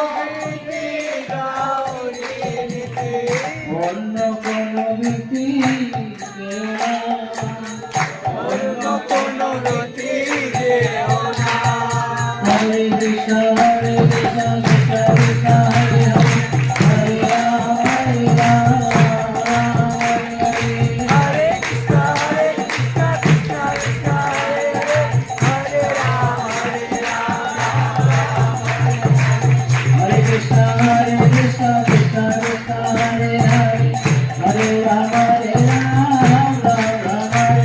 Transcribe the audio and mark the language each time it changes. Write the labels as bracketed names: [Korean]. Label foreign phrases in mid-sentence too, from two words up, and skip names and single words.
[Bangla] অন্য কোন গীতি অন্য কোন গতি যেও না [Sanskrit] হরে কৃষ্ণ হরে কৃষ্ণ কৃষ্ণ কৃষ্ণ হরে হরে হরে রাম হরে রাম রাম হরে হরে হরে কৃষ্ণ কৃষ্ণ কৃষ্ণ হরে হরে রাম हरे कृष्ण हरे कृष्ण कृष्ण कृष्ण हरे हरे हरे राम राम हरे